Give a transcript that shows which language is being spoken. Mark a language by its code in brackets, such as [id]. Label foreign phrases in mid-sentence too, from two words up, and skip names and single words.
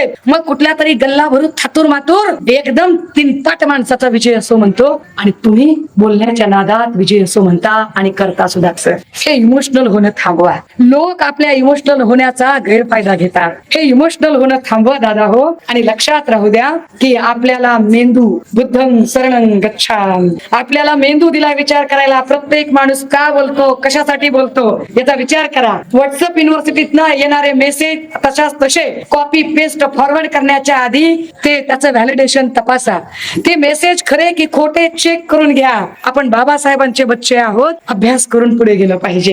[mr] मग कुठल्या तरी गल्ला भरून थातूर मातूर एकदम तीनपाट माणसाचा विजय असो म्हणतो, आणि तुम्ही बोलण्याच्या नादात विजय असो म्हणता आणि करता सुद्धा. हे इमोशनल होणं थांबवा. लोक आपल्या इमोशनल होण्याचा गैरफायदा घेतात. हे इमोशनल होणं थांबवा दादा हो. आणि लक्षात राहू द्या की आपल्याला मेंदू [pi] बुद्धं शरणं गच्छामि, [mr] आपल्याला मेंदू दिला विचार करायला. प्रत्येक माणूस का बोलतो, कशासाठी बोलतो याचा विचार करा. व्हॉट्सअप युनिव्हर्सिटीतनं येणारे मेसेज तशाच तसे [en] copy paste forward [mr] करण्याच्या आधी ते त्याचं व्हॅलिडेशन तपासा. ते मेसेज खरे की खोटे चेक करून घ्या. आपण बाबासाहेबांचे बच्चे आहोत, अभ्यास करून पुढे गेलं पाहिजे.